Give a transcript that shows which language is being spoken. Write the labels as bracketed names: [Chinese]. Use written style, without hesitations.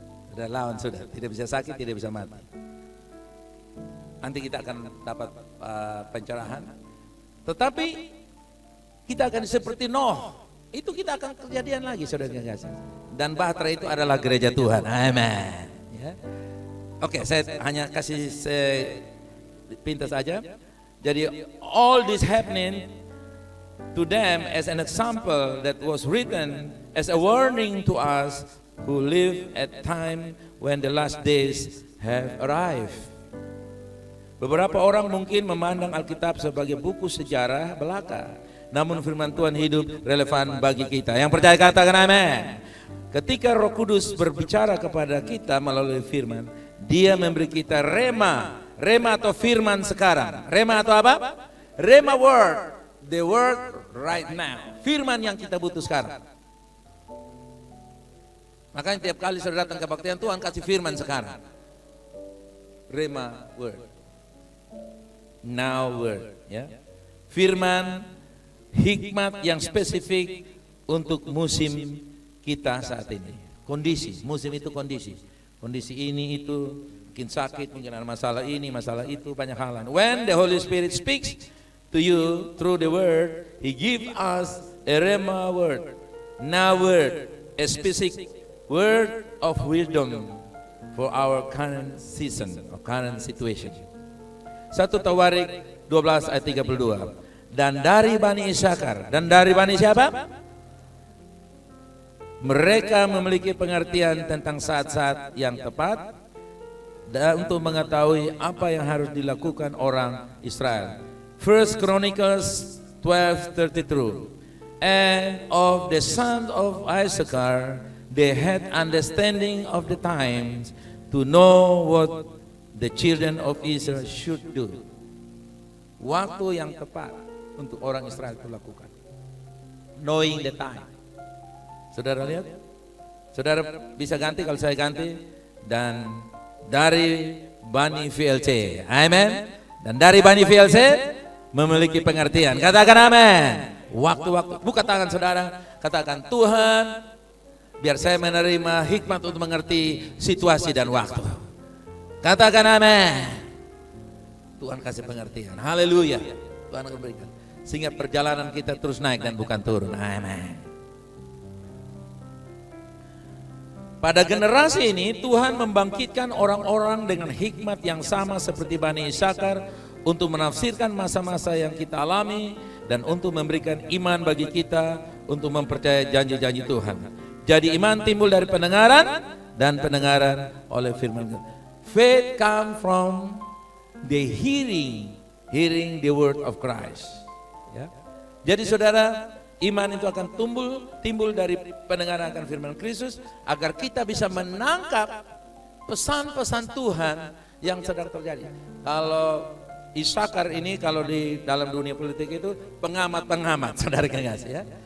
[Indonesian] Sudah lawan sudah, tidak bisa sakit, tidak bisa mati. Nanti kita akan dapat pencerahan. Tetapi kita akan seperti Nuh. Itu kita akan kejadian lagi, saudara kekasih. Dan bahtera itu adalah gereja Tuhan. Amin. Ya. Oke, saya hanya kasih pintas saja. [English] Jadi all this happening to them as an example that was written as a warning to us who live at time when the last days have arrived. [Indonesian] Beberapa orang mungkin memandang Alkitab sebagai buku sejarah belaka, namun firman Tuhan hidup relevan bagi kita. Yang percaya katakan amin. Ketika Roh Kudus berbicara kepada kita melalui firman, Dia memberi kita rema atau firman sekarang. Rema atau apa? [English] Rema word, the word right now. [Indonesian] Firman yang kita butuh sekarang. Makanya tiap kali saudara datang kebaktian, Tuhan kasih firman sekarang. [English] Rema word. Now word, ya. [Indonesian] Firman hikmat yang spesifik untuk musim kita saat ini. Kondisi, musim itu kondisi. Kondisi ini itu, mungkin sakit, mungkin ada masalah ini, masalah itu, banyak hal. [English] When the Holy Spirit speaks to you through the word, He give us a rema word. Now word, a specific word of wisdom for our current season, or current situation. [Indonesian] 1 Tawarik 12 ayat 32. Dan dari Bani Isakar, dan dari Bani siapa? Mereka memiliki pengertian tentang saat-saat yang tepat dan untuk mengetahui apa yang harus dilakukan orang Israel. [English] First Chronicles 12:32. And of the sons of Issachar, they had understanding of the times to know what the children of Israel should do. [Indonesian] Waktu yang tepat untuk orang Israel itu lakukan. [English] Knowing the time. [Indonesian] Saudara lihat? Saudara bisa ganti kalau saya ganti. Dan dari Bani VLC. Amen. Dan dari Bani VLC memiliki pengertian. Katakan amin. Waktu-waktu. Buka tangan saudara. Katakan, Tuhan, biar saya menerima hikmat untuk mengerti situasi dan waktu. Katakan amin. Tuhan kasih pengertian. Haleluya. Tuhan akan berikan. Sehingga perjalanan kita terus naik dan bukan turun. Amin. Pada generasi ini Tuhan membangkitkan orang-orang dengan hikmat yang sama seperti Bani Isakar untuk menafsirkan masa-masa yang kita alami dan untuk memberikan iman bagi kita untuk mempercayai janji-janji Tuhan. Jadi iman timbul dari pendengaran dan pendengaran oleh firman Tuhan. [English] Faith come from the hearing the word of Christ. [Indonesian] Ya. Jadi saudara, iman itu akan timbul dari pendengaran akan firman Kristus agar kita bisa menangkap pesan-pesan Tuhan yang sedang terjadi. Kalau Isakar ini kalau di dalam dunia politik itu pengamat-pengamat, saudara kasih ya.